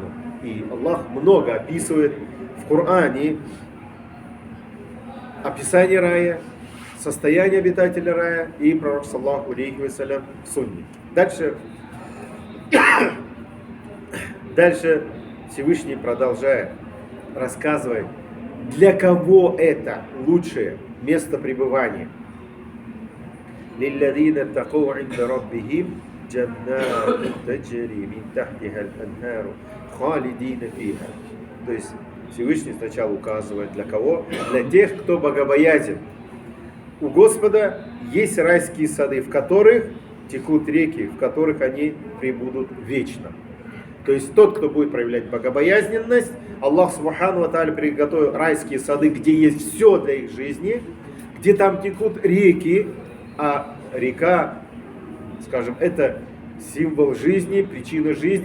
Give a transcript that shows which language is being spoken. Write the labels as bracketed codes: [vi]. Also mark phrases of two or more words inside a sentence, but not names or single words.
[ru] И Аллах много описывает в Коране описание рая, состояние обитателя рая и пророк, [ar] صلى الله عليه وسلم, [ru] в сунне. Дальше Всевышний продолжает рассказывать, для кого это лучшее место пребывания. [ar] للذين اتقوا عند ربهم جنات تجري من تحتها الأنهار خالدين فيها. [ru] То есть Всевышний сначала указывает для кого? Для тех, кто богобоязен. У Господа есть райские сады, в которых текут реки, в которых они пребудут вечно. То есть тот, кто будет проявлять богобоязненность, Аллах [ar] سبحانه وتعالى [ru] приготовил райские сады, где есть все для их жизни, где там текут реки, а река, скажем, это символ жизни, причина жизни.